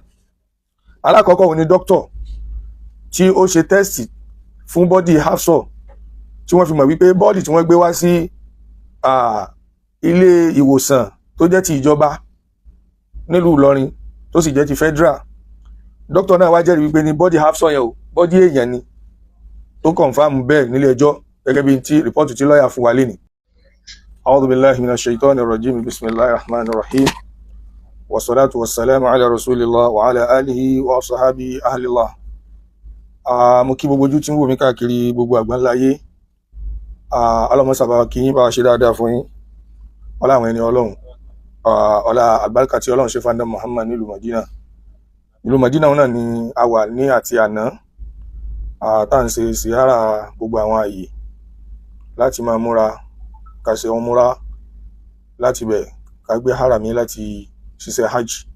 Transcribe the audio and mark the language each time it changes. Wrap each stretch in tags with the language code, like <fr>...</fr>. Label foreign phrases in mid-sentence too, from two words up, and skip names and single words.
<yo>Alákọ̀ọ́kọ́ òun ni dókítọ̀ tí ó ṣe tẹ́sì fún bọ́dì Hafsa tí wọ́n fi mọ̀ wípé bọ́ọ̀dì tí wọ́n gbé wá sí ilé ìwòsàn tó jẹ́ ti ìjọba nílùú Ìlọrin tó sì jẹ́ ti federal, dókítà náà wá jẹ́rìí wípé ní bọ́dì Hafsa yẹn o bọ́dì èèyàn ni, tó kọ̀nfàmù bẹ́ẹ̀ nílé ẹjọ́ gẹ́gẹ́ bí tí rìpọ́ọ̀tù tí lọ́ọ̀yà fún wa lé ní.</yo> <ar>أعوذ بالله من الشيطان الرجيم، بسم الله الرحمن الرحيم، والصلاة والسلام على رسول الله وعلى آله وصحبه أهل الله.</ar> <yo>Mo kí gbogbo ojú tí ń wò mí káàkiri gbogbo àgbáńlá ayé, ọlọ́mọsàbà kí yín bá wa ṣe dáadáa fún yín, ọlá àwọn ẹni ọlọ́run, ọlá àgbàlùkà tí ọlọ́run ṣe fún Ànábì Muhammad nílùú Madina. Ìlú Madina náà ni a wà ní àti àná tá à ń ṣe síyára gbogbo àwọn ààyè láti máa múra ká ṣe wọn múra láti bẹ̀ ká gbé harami láti ṣiṣẹ́ hajj.</yo>